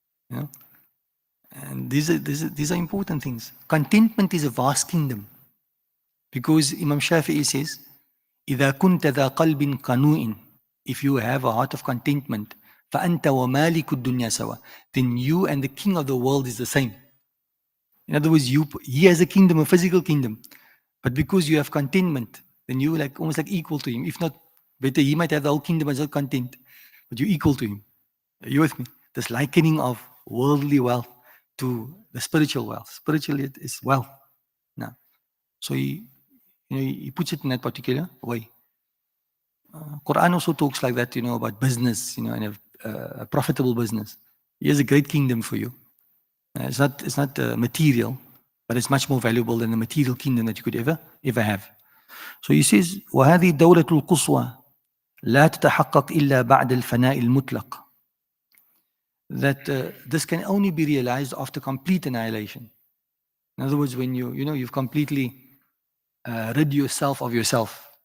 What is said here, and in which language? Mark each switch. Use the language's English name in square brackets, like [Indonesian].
[English] And these are important things. Contentment is a vast kingdom. Because Imam Shafi'i says, [Arabic] إِذَا كُنْتَ ذَا قَلْبٍ قَنُوءٍ. [English] If you have a heart of contentment, [Arabic] فَأَنْتَ وَمَالِكُ الدُّنْيَا سَوَى. [English] Then you and the king of the world is the same. In other words, he has a kingdom, a physical kingdom. But because you have contentment, then you almost like equal to him. If not better, he might have the whole kingdom as not content, but you're equal to him. Are you with me? This likening of worldly wealth to the spiritual wealth. Spiritually is wealth. Now, so he puts it in that particular way. Quran also talks like that, about business, and a profitable business. He has a great kingdom for you. It's not material, but it's much more valuable than the material kingdom that you could ever have. So he says, [Arabic] وَهَذِهِ الدَّوْلَةُ الْقُصْوَى لَا تَتَحَقَّقْ إِلَّا بَعْدَ الْفَنَاءِ الْمُطْلَقِ. [English] That this can only be realized after complete annihilation. In other words, when you've completely rid yourself of yourself.